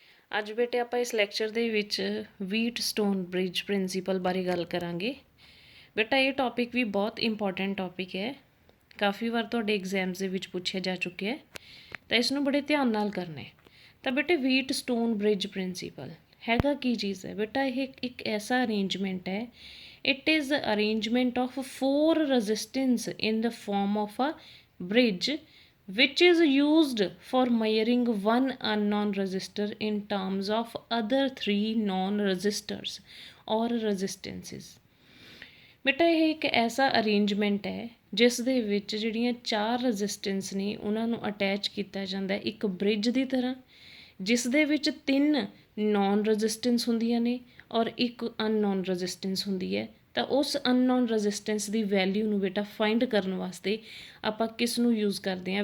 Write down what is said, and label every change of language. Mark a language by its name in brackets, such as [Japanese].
[Punjabi] ਅੱਜ ਬੇਟੇ ਆਪਾਂ ਇਸ ਲੈਕਚਰ ਦੇ ਵਿੱਚ ਵੀਟਸਟੋਨ ਬ੍ਰਿਜ ਪ੍ਰਿੰਸੀਪਲ ਬਾਰੇ ਗੱਲ ਕਰਾਂਗੇ। ਬੇਟਾ ਇਹ ਟੌਪਿਕ ਵੀ ਬਹੁਤ ਇੰਪੋਰਟੈਂਟ ਟੌਪਿਕ ਹੈ, ਕਾफ़ी ਵਾਰ ਤੁਹਾਡੇ ਐਗਜ਼ਾਮਸ ਦੇ ਵਿੱਚ ਪੁੱਛਿਆ ਜਾ ਚੁੱਕਿਆ ਹੈ, ਤਾਂ ਇਸ ਨੂੰ ਬੜੇ ਧਿਆਨ ਨਾਲ ਕਰਨਾ ਹੈ। [Hindi] ਤਾਂ ਬੇਟੇ ਵੀਟਸਟੋਨ ਬ੍ਰਿਜ ਪ੍ਰਿੰਸੀਪਲ हैगा की चीज़ है बेटा, ये एक ऐसा अरेंजमेंट है, [English] It is arrangement of 4 resistance in the form of a bridge which is used for measuring one unknown resistor in terms of other 3 known resistors or resistances। [Punjabi] बेटा ਇਹ ਇੱਕ ਐਸਾ ਅਰੇਂਜਮੈਂਟ ਹੈ ਜਿਸ ਦੇ ਵਿੱਚ ਜਿਹੜੀਆਂ 4 ਰੈਜ਼ਿਸਟੈਂਸ ਨੇ ਉਹਨਾਂ ਨੂੰ ਅਟੈਚ ਕੀਤਾ ਜਾਂਦਾ ਇੱਕ ਬ੍ਰਿਜ ਦੀ ਤਰ੍ਹਾਂ, ਜਿਸ ਦੇ ਵਿੱਚ 3 ਨੌਨ ਰੈਜ਼ਿਸਟੈਂਸ ਹੁੰਦੀਆਂ ਨੇ ਔਰ ਇੱਕ ਅਨਨੋਨ ਰੈਜ਼ਿਸਟੈਂਸ ਹੁੰਦੀ ਹੈ। ਤਾਂ ਉਸ ਅਨਨੋਨ ਰੈਜ਼ਿਸਟੈਂਸ ਦੀ ਵੈਲਿਊ ਨੂੰ ਬੇਟਾ ਫਾਈਂਡ ਕਰਨ ਵਾਸਤੇ ਆਪਾਂ ਕਿਸ ਨੂੰ ਯੂਜ਼ ਕਰਦੇ ਹਾਂ?